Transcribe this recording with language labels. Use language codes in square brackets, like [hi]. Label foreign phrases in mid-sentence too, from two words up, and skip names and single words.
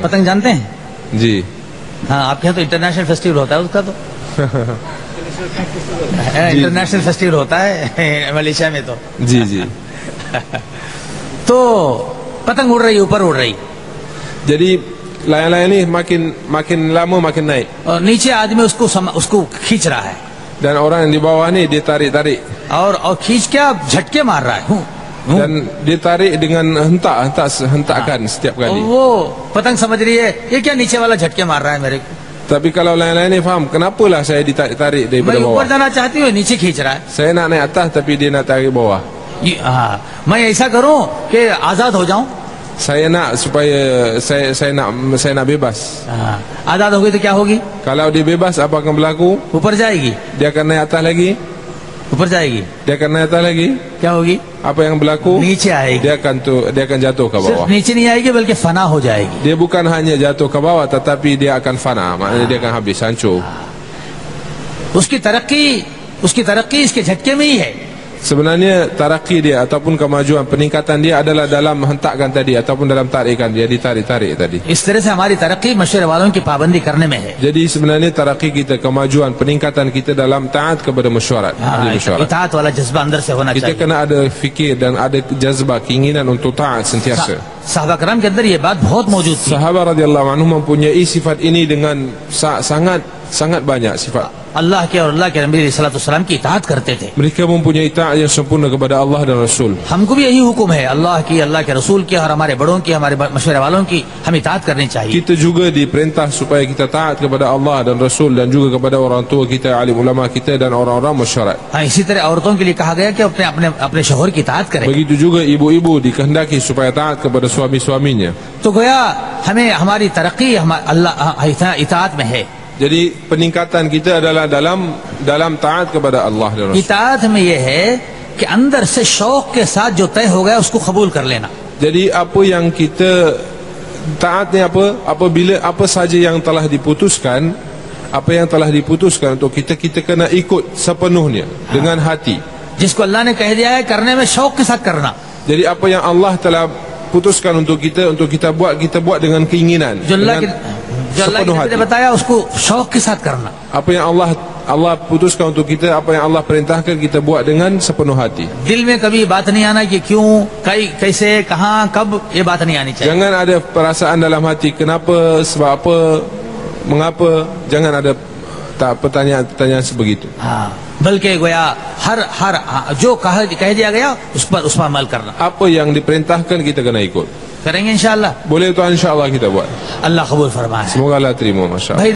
[hi] पतंग जानते हैं? जी. हाँ, आपके यहाँ तो [en] international festival [hi] होता है उसका, तो [en] international festival [hi] होता है मलेशिया में तो। जी जी. तो पतंग उड़ रही, ऊपर उड़ रही। [ms] Jadi layang-layang ni makin lama makin naik. [hi] और नीचे आदमी उसको खींच रहा है। [ms] Dan orang yang di bawah ni dia tarik-tarik. [hi] और खींच के झटके मार रहा है। [ms] Dan dia tarik dengan hentakan setiap kali. [hi] वो पतंग समझ रही है ये क्या नीचे वाला झटके मार रहा है मेरे को। [ms] Tapi kalau layang-layang ni faham, kenapalah saya ditarik daripada [hi] मैं [ms] bawah. [hi] ऊपर जाना चाहती हूँ, नीचे खींच रहा है। [ms] Saya nak naik atas tapi dia nak tarik bawah. [hi] मैं ऐसा करूँ कि आजाद हो जाऊं। [ms] Saya nak supaya saya nak bebas. [hi] आजाद हो गई तो क्या होगी? [ms] Kalau dia bebas, apa akan berlaku? [hi] ऊपर जाएगी। [ms] Dia akan naik atas lagi. [hi] ऊपर जाएगी। [ms] Dia akan naik atas lagi. [hi] क्या होगी? [ms] Apa yang berlaku? [hi] नीचे आएगी। [ms] Dia akan jatuh ke [hi] सिर्फ [ms] bawah. [hi] नीचे नहीं आएगी बल्कि फना हो जाएगी। [ms] Dia bukan hanya jatuh ke bawah, tetapi dia akan fana. Maknanya dia akan habis, hancur. [hi] उसकी तरक्की इसके झटके में ही है। [ms] Sebenarnya taraqi dia ataupun kemajuan peningkatan dia adalah dalam hentakkan tadi ataupun dalam tarikan dia, ditarik-tarik tadi. [hi] इस तरह से हमारी तरक्की मशवरे वालों की पाबंदी करने में है. [ms] Jadi sebenarnya taraqi kita, kemajuan peningkatan kita dalam taat kepada mesyuarat. [hi] इताअत वाला जज्बा अंदर से होना [ms] Kita [hi] चाहिए. [ms] kena ada fikir dan ada jazbah, keinginan untuk taat sentiasa. [hi] साहबा करम के अंदर ये बात बहुत मौजूद थी. [ms] Sahabat [ar] رضي الله عنهم [ms] mempunyai sifat ini dengan sangat banyak sifat. [hi] अल्लाह के और अल्लाह के नबी [ar] صلى الله عليه وسلم [hi] की इताअत करते थे. [ms] Mereka mempunyai taat yang sempurna kepada Allah dan Rasul. [hi] हमको भी यही हुक्म है, अल्लाह की, अल्लाह के रसूल की और हमारे बड़ों की, हमारे मशवरे वालों की हम इताअत करनी चाहिए. [ms] Kita juga diperintah supaya kita taat kepada Allah dan Rasul dan juga kepada orang tua kita, alim ulama kita dan orang-orang masyarakat. [hi] इसी तरह औरतों के लिए कहा गया कि अपने अपने अपने शौहर की इताअत करें. [ms] Begitu juga ibu-ibu dikehendaki supaya taat kepada suami-suaminya. [hi] तो गोया हमें हमारी तरक्की अल्लाह इताअत में है. [ms] Jadi peningkatan kita adalah dalam taat kepada Allah dan Rasul. [hi] इताअत में ये है कि अंदर से शौक के साथ जो तय हो गया उसको कबूल कर लेना. [ms] Jadi apa yang kita taatnya apabila apa saja yang telah diputuskan, untuk kita kena ikut sepenuhnya dengan hati. [hi] जिसको अल्लाह ने कह दिया है करने में शौक के साथ करना. [ms] Jadi apa yang Allah telah putuskan untuk kita buat dengan keinginan, [hi] जो अल्लाह [ms] sepenuh [hi] ने [ms] hati. [hi] बताया उसको शौक के साथ करना. [ms] Apa yang Allah putuskan untuk kita, apa yang Allah perintahkan kita buat dengan sepenuh hati. [hi] दिल में कभी बात नहीं आना कि क्यों, कैसे, कहाँ, कब, ये बात नहीं आनी चाहिए. [ms] Jangan ada perasaan dalam hati kenapa, sebab apa, mengapa. Jangan ada pertanyaan sebegitu. [hi] हाँ, बल्कि गोया हर जो कह दिया गया उस पर अमल करना. [ms] Apa yang diperintahkan kita kena ikut. [hi] करेंगे इंशाअल्लाह. [ms] Boleh tuan, insya-Allah kita buat. [hi] अल्लाह कबूल फरमाए. [ms] Semoga Allah terima, masya-Allah.